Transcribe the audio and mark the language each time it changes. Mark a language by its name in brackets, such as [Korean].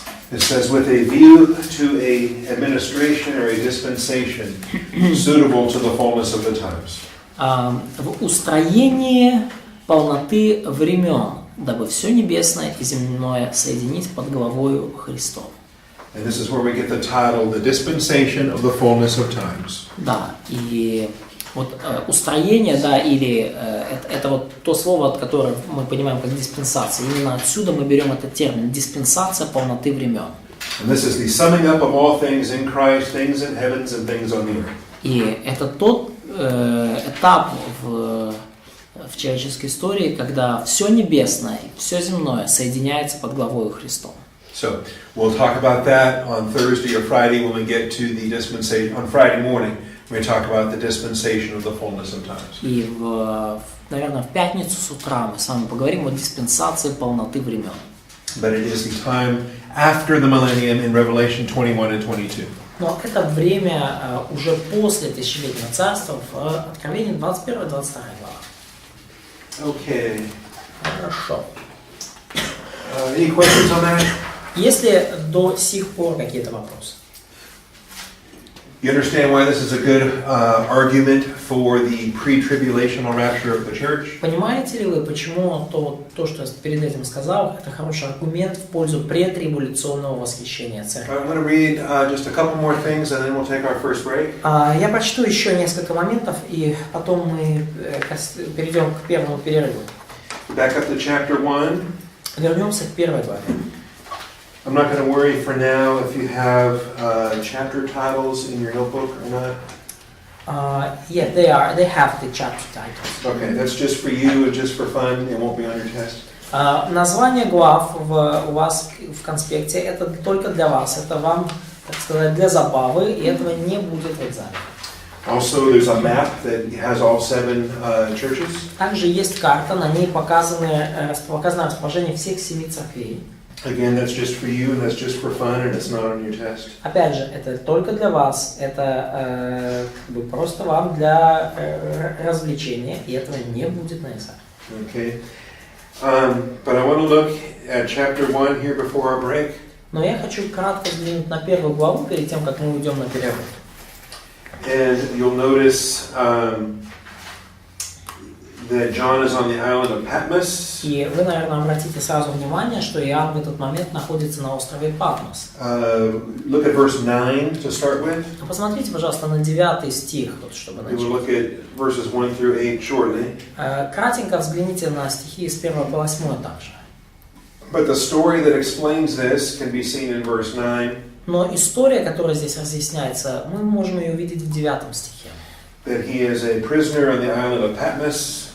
[English] It says, with a view to a administration or a dispensation suitable to the fullness of the times. [Russian] В устроении полноты времен, дабы все небесное и земное соединить под главою Христом. [English] And this is where we get the title, The Dispensation of the Fullness of Times. [Russian] Да, и вот устроение, да, или это вот то слово, которое мы понимаем как диспенсация. Именно отсюда мы берем этот термин диспенсация полноты времен. [English] And this is the summing up of all things in Christ, things in heavens and things on the earth. [Russian] И это тот этап в человеческой истории, когда все небесное, все земное соединяется под главою Христом. [English] So we'll talk about that on Thursday or Friday when we get to the dispensation. On Friday morning, we talk about the dispensation of the fullness of times. [Russian] И, наверное, в пятницу с утра мы с вами поговорим о диспенсации полноты времен. [English] But it is the time after the millennium in Revelation 21 and 22. [Russian] Но это время уже после тысячелетнего царства в Откровении 21 и 22 глава. [English] Okay. [Russian] Хорошо. [English] Any questions on that? [Russian] Есть ли до сих пор какие-то вопросы? [English] You understand why this is a good argument for the pre-tribulational rapture of the church? [Russian] Понимаете ли вы, почему то, что я перед этим сказал, это хороший аргумент в пользу претрибуляционного восхищения церкви? [English] I'm going to read just a couple more things and then we'll take our first break. [Russian] Я прочту еще несколько моментов, и потом мы перейдем к первому перерыву. [English] Back up to chapter 1. [Russian] Вернемся к первой главе. [English] I'm not going to worry for now if you have chapter titles in your notebook or not. Yeah, they have the chapter titles. Okay, that's just for you and just for fun. It won't be on your test. [Russian] Название глав у вас в конспекте это только для вас, это вам, так сказать, для забавы, и этого не будет в экзамене. [English] Also, there's a map that has all 7 churches. [Russian] Также есть карта, на ней показано расположение всех 7 церквей. [English] Again, that's just for you and that's just for fun and it's not on your test. [Russian] Опять же, это только для вас, это просто вам для развлечения, и этого не будет на экзамене. [English] Okay. But I want to look at chapter 1 here before our break. [Russian] Но я хочу кратко взглянуть на первую главу перед тем, как мы уйдем на перерыв. [English] And you'll notice that John is on the island of Patmos. [Russian] И вы, наверное, обратите сразу внимание, что Иоанн в этот момент находится на острове Патмос. [English] Look at verse 9 to start with. [Russian] Посмотрите, пожалуйста, на 9 стих, вот, чтобы [English] We will look at verses 1 through 8 shortly. [Russian] Кратенько взгляните на стихи с 1 по 8 также. [English] But the story that explains this can be seen in verse 9. [Russian] Но история, которая здесь разъясняется, мы можем ее увидеть в 9 стихе. [English] That he is a prisoner on the island of Patmos.